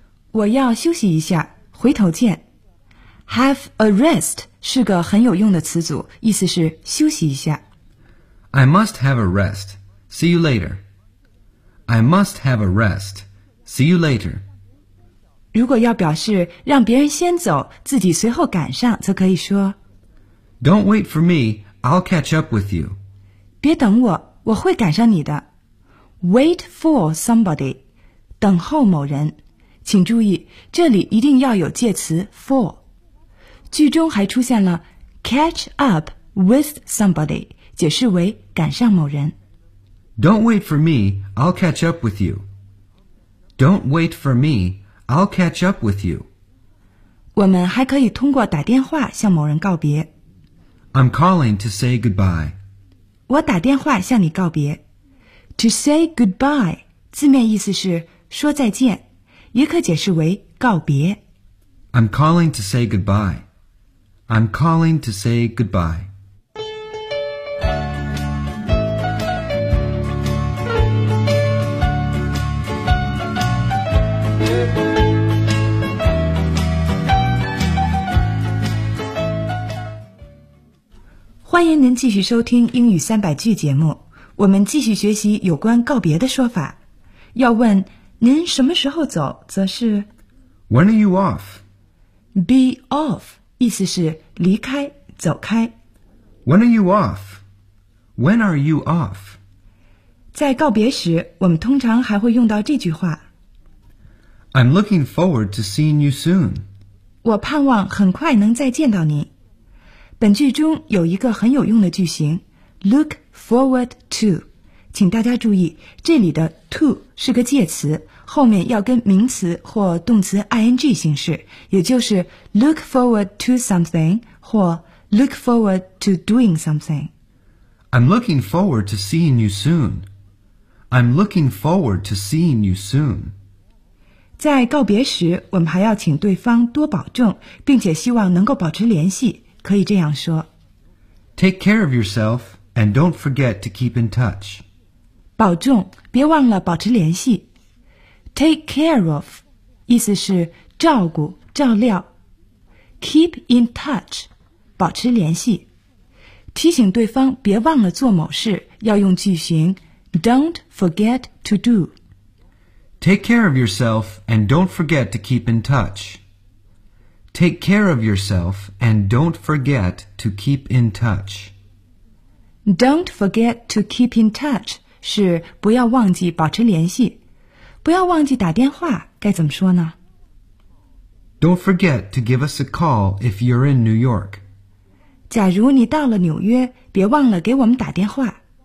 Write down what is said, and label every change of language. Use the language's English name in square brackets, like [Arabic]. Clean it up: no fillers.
[Chinese] 我要休息一下,回头见。 [English] Have a rest [Chinese] 是个很有用的词组,意思是休息一下。 [English] I must have a rest. See you later. I must have a rest. See you later. [Chinese] 如果要表示让别人先走，自己随后赶上，则可以说 [English] Don't wait for me, I'll catch up with you. [Chinese] 别等我，我会赶上你的。 [English] Wait for somebody, [Chinese] 等候某人。请注意，这里一定要有介词 for。句中还出现了 [English] catch up with somebody, [Chinese] 解释为赶上某人。 [English] Don't wait for me, I'll catch up with you. Don't wait for me,I'll catch up with you. [Chinese] 我们还可以通过打电话向某人告别。 [English] I'm calling to say goodbye. [Chinese] 我打电话向你告别。 [English] To say goodbye, [Chinese] 字面意思是说再见，也可解释为告别。 [English] I'm calling to say goodbye. I'm calling to say goodbye. [Chinese] 欢迎您继续收听英语三百句节目，我们继续学习有关告别的说法。要问您什么时候走，则是 [English] When are you off? Be off [Chinese] 意思是离开、走开。 [English] When are you off? When are you off? [Chinese] 在告别时，我们通常还会用到这句话。 [English] I'm looking forward to seeing you soon. [Chinese] 我盼望很快能再见到您。本句中有一个很有用的句型 look forward to。请大家注意，这里的 to 是个介词，后面要跟名词或动词 ing 形式，也就是 [English] look forward to something [Chinese] 或 [English] look forward to doing something. I'm looking forward to seeing you soon. I'm looking forward to seeing you soon. [Chinese] 在告别时，我们还要请对方多保重，并且希望能够保持联系，可以这样说。 [English] Take care of yourself and don't forget to keep in touch. [Chinese] 保重，别忘了保持联系。 [English] Take care of, [Chinese] 意思是照顾、照料。 [English] Keep in touch, [Chinese] 保持联系。提醒对方别忘了做某事，要用句型 [English] Don't forget to do. Take care of yourself and don't forget to keep in touch. Take care of yourself and don't forget to keep in touch. Don't forget to keep in touch. [Chinese] 是不要忘记保持联系，不要忘记打电话，该怎么说呢？ [English] Don't forget to give us a call if you're in New York. [Chinese] 假如你到了纽约，别忘了给我们打电话。